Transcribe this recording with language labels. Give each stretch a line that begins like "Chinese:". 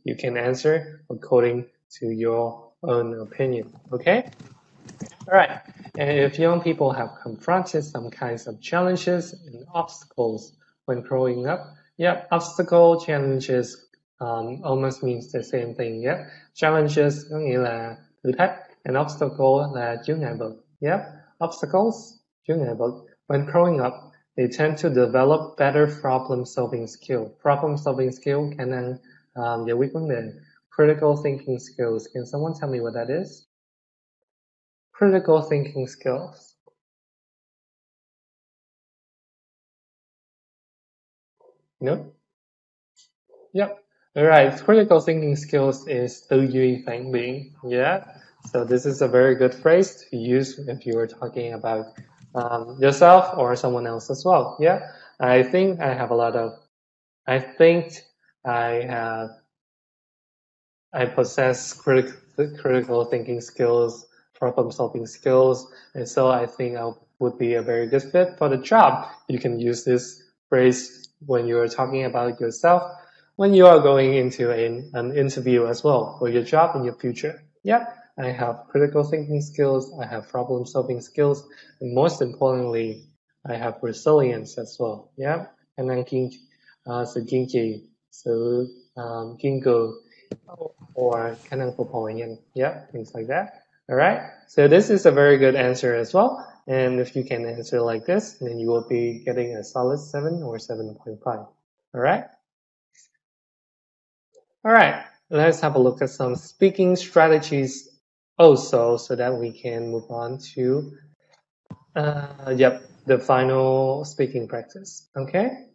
English: You can answer according to your own opinion. Okay? All right. And if young people have confronted some kinds of challenges and obstacles when growing up, yeah, obstacle, challenges almost means the same thing.
Vietnamese: Yeah, challenges có nghĩa là thử thách, and obstacle là chướng ngại vật.
English: Yeah,
Vietnamese: obstacles, chướng ngại vật.
English: When growing up, they tend to develop better problem-solving skill.
Vietnamese: Problem-solving skill, khả năng giải quyết vấn đề.
English: Critical thinking skills. Can someone tell me what that is? Critical thinking skills. No? Yep. Alright, critical thinking skills is
Vietnamese: tư duy phản biện.
English: Yeah. So this is a very good phrase to use if you are talking about yourself or someone else as well. Yeah. I think I possess critical thinking skills, problem solving skills, and so I think I would be a very good fit for the job. You can use this phrase when you are talking about yourself, when you are going into an interview as well for your job in your future. Yep, I have critical thinking skills, I have problem solving skills, and most importantly, I have resilience as well.
Vietnamese: Yeah, khả năng sự kiên trì, sự kiên cường, or khả năng phục hồi nhanh.
English: Yeah, things like that. All right. So this is a very good answer as well. And if you can answer like this, then you will be getting a solid 7 or 7.5. All right. All right. Let's have a look at some speaking strategies also, so that we can move on to the final speaking practice. Okay.